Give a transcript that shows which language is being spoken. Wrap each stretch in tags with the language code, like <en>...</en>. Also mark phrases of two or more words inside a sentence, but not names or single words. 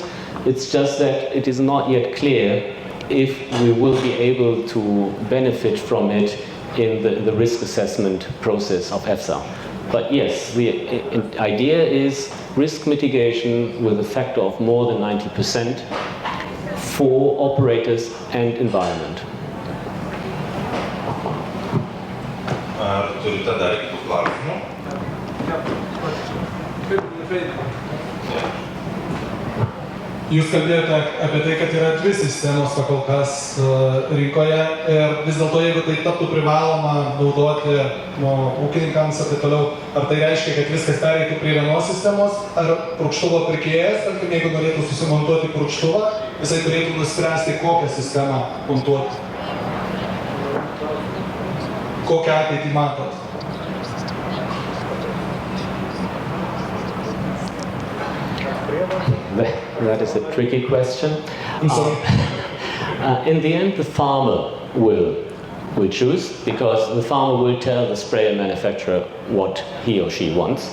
<en>It's just that it is not yet clear if we will be able to benefit from it in the risk assessment process of EFSA. But yes, the idea is risk mitigation with a factor of more than 90% for operators and environment.</en> <lt>Turite dar kitų klausimų? Jūs kalbėjote apie tai, kad yra 2 sistemos kol kas rinkoje ir vis dėlto, jeigu tai taptų privaloma naudoti ūkininkams ir taip toliau, ar tai reiškia, kad viskas pereitų prie vienos sistemos, ar purkštuvo pirkėjas, tarkim, jeigu norėtų susimontuoti purkštuvą, jisai turėtų nuspręsti, kokią sistemą montuoti? Kokią ateitį matot?</lt> <en>That is a tricky question. In the end, the farmer will choose, because the farmer will tell the sprayer manufacturer what he or she wants.</en>